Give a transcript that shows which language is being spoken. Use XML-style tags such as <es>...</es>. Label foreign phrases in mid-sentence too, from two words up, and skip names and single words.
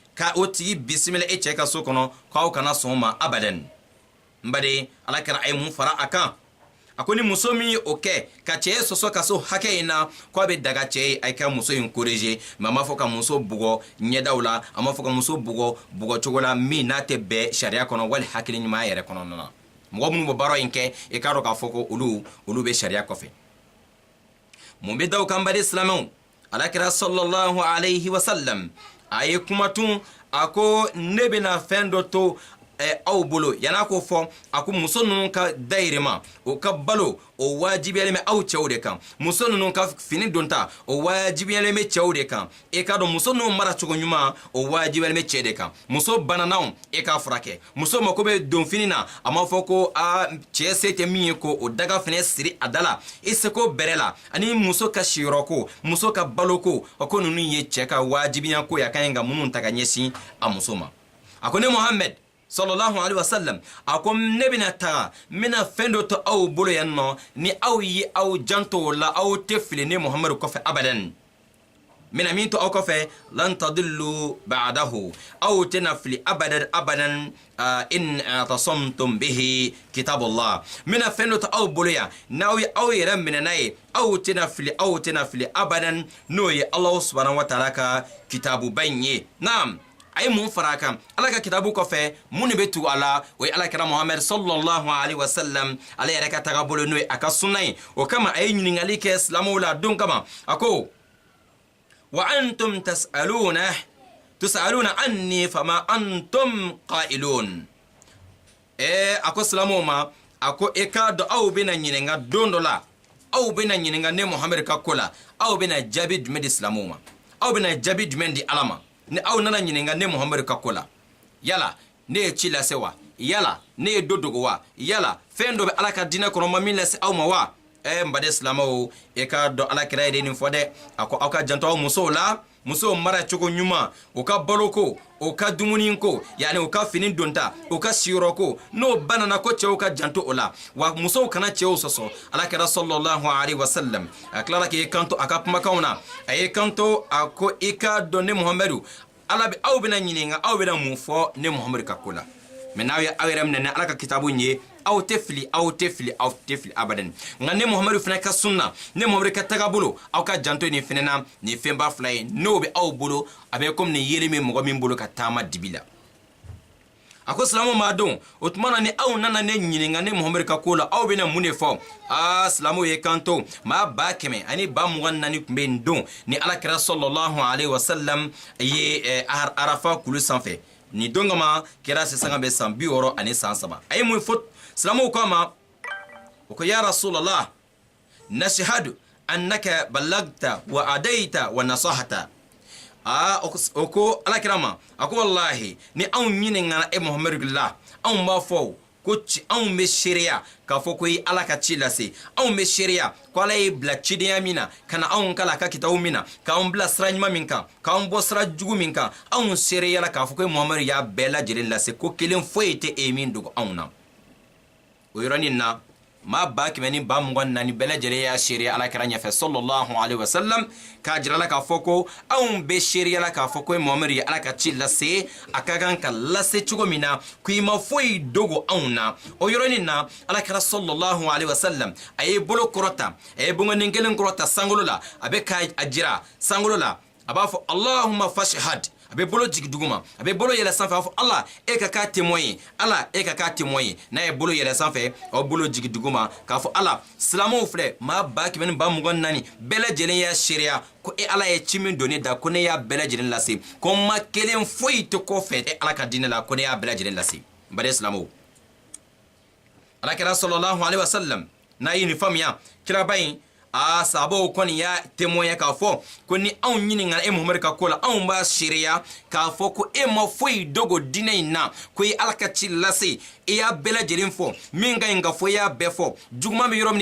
<bm>ka o tigi bisimila e cɛ ka so kɔnɔ k'aw kana sɔn ma abadan n baden ala kɛra a ye mun fara a kan a ko ni muso min ye o kɛ ka cɛ sɔsɔ ka so hakɛ in na k'a bɛ daga cɛ ye a ka muso in</bm> <fr>corriger mais</fr> <bm>a ma fɔ ka muso bugɔ ɲɛdaw la a ma fɔ ka muso bugɔ cogo la min n'a tɛ bɛn sariya kɔnɔ wali hakili ɲuman yɛrɛ kɔnɔna na mɔgɔ minnu bɛ baara in kɛ i k'a dɔn k'a fɔ ko olu bɛ sariya kɔfɛ mun bɛ da o kan bari silamɛw alakira</bm> <ar>صلى الله عليه وسلم</ar> <bm>a ye kuma tun a ko ne bɛna fɛn dɔ to aw bolo yana ko fɔ a ko muso ninnu ka dayirima o ka balo o wajibiyalen bɛ aw cɛw de kan muso ninnu ka fini donta o wajibiyalen bɛ cɛw de kan e ka dɔn muso ninnu mara cogo ɲuman o wajibiyalen bɛ cɛ de kan muso bananaw e k'a furakɛ muso mako bɛ don fini na a ma fɔ ko cɛ se tɛ min ye ko o daga fɛnɛ siri a da la i seko bɛrɛ la ani muso ka siyɔrɔ ko muso ka balo ko o ko ninnu ye cɛ ka wajibiya ko ya kan ka minnu ta ka ɲɛsin a muso ma a ko ne Muhammad</bm> <ar>صلى الله عليه وسلم</ar> <bm>a ko ne bɛna taga n bɛna fɛn dɔ to aw bolo yan nɔ ni aw ye aw janto o la aw tɛ fili ne Muhammadu kɔfɛ abadan n bɛna min to aw kɔfɛ</bm> <ar>لن تضلوا بعده</ar> <bm>aw tɛna fili abadan</bm> <ar>إن اعتصمتم به كتاب الله</ar> <bm>n bɛna fɛn dɔ to aw bolo yan n'aw ye aw yɛrɛ minɛ n'a ye aw tɛna fili abadan n'o ye</bm> <ar>الله سبحانه وتعالى</ar> <bm>ka kitabuba in ye naam a ye mun fara a kan ala ka kitabu kɔfɛ mun de bɛ tugu a la o ye alakira Muhammad</bm> <ar>صلى الله عليه وسلم</ar> <bm>ale yɛrɛ ka taga bolo n'o ye a ka sunna ye o kama a ye ɲininkali kɛ silamɛw la don kama a ko</bm> <ar>وأنتم تسألون عني فما أنتم قائلون</ar> <bm>a ko silamɛw ma a ko e k'a dɔn aw bɛna ɲininka don dɔ la aw bɛna ɲininka ne Muhammad ka ko la aw bɛna jaabi jumɛn di silamɛw ma aw bɛna jaabi jumɛn di ala ma ni aw nana ɲininka ne Muhammadu ka ko la yala ne ye ci lase wa yala ne ye do dogo wa yala fɛn dɔ bɛ ala ka diinɛ kɔnɔ ma min lase aw ma wa n baden silamɛw e ka dɔn alakira ye nin fɔ dɛ a ko aw ka janto aw musow la musow mara cogo ɲuman o ka balo ko o ka dumuni ko yani o ka fini donta o ka siyɔrɔ ko n'o banana ko cɛw ka janto o la wa musow kana cɛw sɔsɔ alakira</bm> <ar>صلى الله عليه وسلم</ar> <bm>a tilara k'i kanto a ka kumakanw na a ye kanto a ko i ka dɔn ne Muhammadu ala bɛ aw bɛna ɲininka aw bɛna mun fɔ ne Muhammadu ka ko la mais n'aw ye aw yɛrɛ minɛ ni ala ka kitabu ye aw tɛ fili abadan nka ne Muhammadu fana ka sunna ne Muhammadu ka tagabolo aw ka janto nin fɛnɛ na nin fɛnba fila ye n'o bɛ aw bolo a bɛ komi nin yeli min mɔgɔ min bolo ka taama dibi la a ko silamɛw m'a dɔn o tuma na ni aw nana ne ɲininka ne Muhammadu ka ko la aw bɛna mun de fɔ silamɛw ye kanto maa 100 ani 24 tun bɛ nin don ni alakira</bm> <ar>صلى الله عليه وسلم</ar> <bm>ye arafa kulu sanfɛ ni don kama kɛra sisan ka bɛ san 63 a ye mun fɔ silamɛw ko a ma o ko</bm> <ar>يا رسول الله نشهد أنك بلغت وأديت ونصحت</ar> <bm>o ko alakira ma a ko wallahi ni anw ɲininka e Muhammadu la anw b'a fɔ ko anw bɛ seereya k'a fɔ ko i ala ka ci lase anw bɛ seereya ko ala ye bila cidenya min na ka na anw kala a ka kitabu min na k'anw bila sira ɲuman min kan k'anw bɔ sira jugu min kan anw seereyala k'a fɔ ko Muhammadu y'a bɛɛ lajɛlen lase ko kelen foyi tɛ e min dogo anw na o yɔrɔnin na ma ba kimeni ba mungan nani bele jere ya sharia ala kiranya fa</bm> <ar>صلى الله عليه وسلم</ar> <bm>ka jira la ka foko an be sharia la ka foko muhammad ya ala ka ci lase akagan ka lase chugo mina kuima foi dogo auna o yoroni na ala kira sallallahu alaihi wasallam ay bolo korota ay bunga ningelen korota sangolola abe ka ajira sangolola abafo</bm> <ar>اللهم فاشهد</ar> <bm>abe bolo jigi duguma abe bolo yela sanfɛ afɔ Allah e ka ka témoin Allah e ka ka témoin na ye bolo yela sanfɛ o bolo jigi duguma k'a fɔ Allah silamɛw filɛ maa ba kɛmɛ ni ba mugan naani bɛɛ lajɛlen y'a seereya ko e Allah ye ci min don ne da ko ne y'a bɛɛ lajɛlen lase ko ma kelen foyi tɛ kɔfɛ e Allah ka diinɛ la ko ne y'a bɛɛ lajɛlen lase n baden silamɛw alakira</bm> <ar>صلى الله عليه وسلم</ar> <bm>n'a ye nin faamuya kiraba in sahabo kɔni y'a témoin k'a fɔ ko ni anw ɲininka e Muhamadu ka ko la anw b'a seereya k'a fɔ ko e ma foyi dogo diinɛ in na ko i Ala ka ci lase i y'a bɛɛ lajɛlen fɔ min ka ɲi ka fɔ i y'a bɛɛ fɔ juguman bɛ yɔrɔ min</bm>